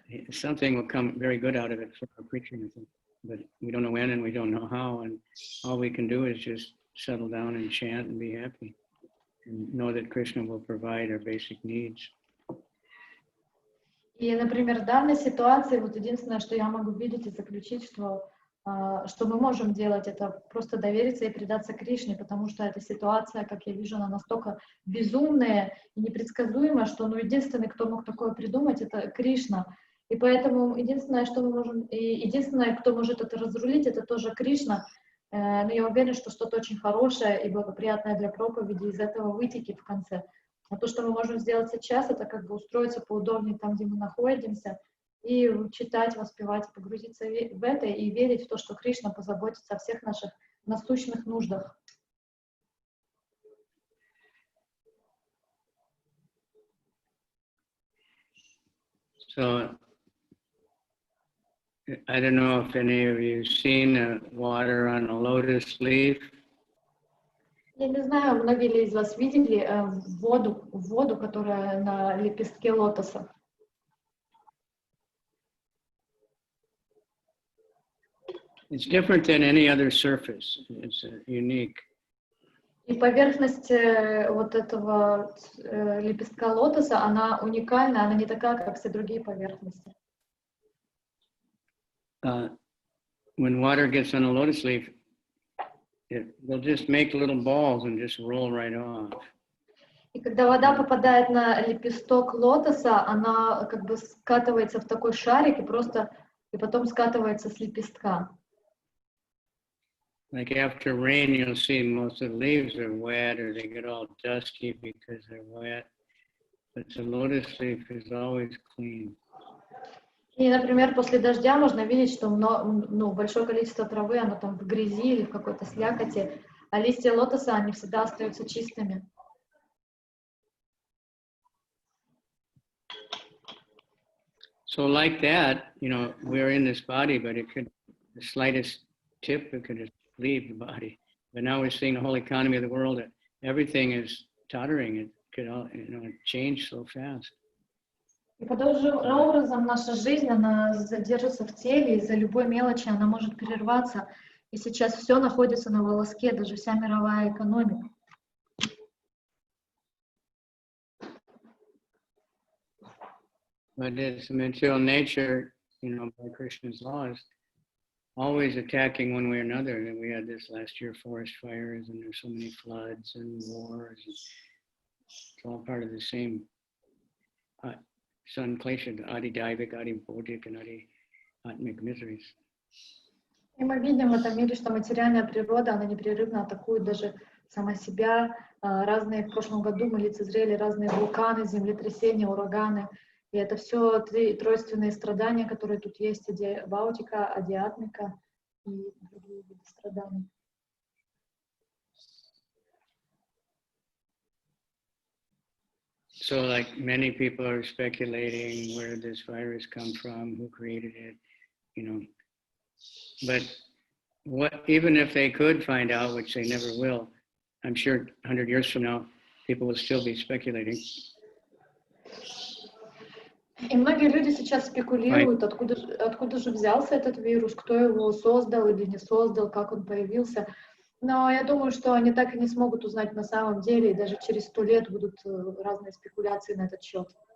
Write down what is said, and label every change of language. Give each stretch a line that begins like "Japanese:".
English: Something will come very good out of it for our preaching, I think. But we don't know when and we don't know how, and all we can do is just settle down and chant and be happy and know that Krishna will provide our basic needs.
Russian: И, например, в данной ситуации, вот единственное, что я могу видеть и заключить, что мы можем делать, это просто довериться и предаться Кришне, потому что эта ситуация, как я вижу, она настолько безумная и непредсказуемая, что единственный, кто мог такое придумать, это Кришна. И поэтому единственное, что мы можем, и единственное, кто может это разрулить, это тоже Кришна. Но я уверена, что что-то очень хорошее и благоприятное для проповеди из этого вытекет в конце. А то, что мы можем сделать сейчас, это как бы устроиться поудобнее там, где мы находимся, и читать, воспевать, погрузиться в это и верить в то, что Кришна позаботится о всех наших насущных нуждах.
English: So, I don't know if any of you have seen water on a lotus leaf.
Russian: Я не знаю, многие ли из вас видели воду, которая на лепестке лотоса.
English: It's different than any other surface. It's unique.
Russian: И поверхность вот этого лепестка лотоса, она уникальна, она не такая, как все другие поверхности.
English: When water gets on a lotus leaf, they'll just make little balls and just roll right off.
Russian: И когда вода попадает на лепесток лотоса, она как бы скатывается в такой шарик и потом скатывается с лепестка.
English: Like after rain, you'll see most of the leaves are wet or they get all dusty because they're wet. But the lotus leaf is always clean.
Russian: И, например, после дождя можно видеть, что большое количество травы, оно там в грязи или в какой-то слякоти, а листья лотоса, они всегда остаются чистыми.
English: So like that, we're in this body, but the slightest tip, it could just leave the body. But now we're seeing the whole economy of the world, that everything is tottering. It could all, change so fast.
Russian: И подобным образом наша жизнь, она задержится в теле, из-за любой мелочи она может прерваться. И сейчас все находится на волоске, даже вся мировая экономика.
English: But it's material nature, by Krishna's laws, always attacking one way or another. And we had this last year, forest fires, and there's so many floods and wars. It's all part of the same sun klesha, adi daivik, adi bodhik, and adi atmic miseries.
Russian: И мы видим в этом мире, что материальная природа, она непрерывно атакует даже сама себя. Разные в прошлом году мы лицезрели разные вулканы, землетрясения, ураганы. И это все тройственные страдания, которые тут есть, баутика, адиатмика и другие виды страданий.
English: So like many people are speculating where this virus come from, who created it, But even if they could find out, which they never will, I'm sure 100 years from now, people will still be speculating.
Russian: И многие люди сейчас спекулируют, откуда же взялся этот вирус, кто его создал или не создал, как он появился. Но я думаю, что они так и не смогут узнать на самом деле, и даже через 100 лет будут разные спекуляции на этот счет.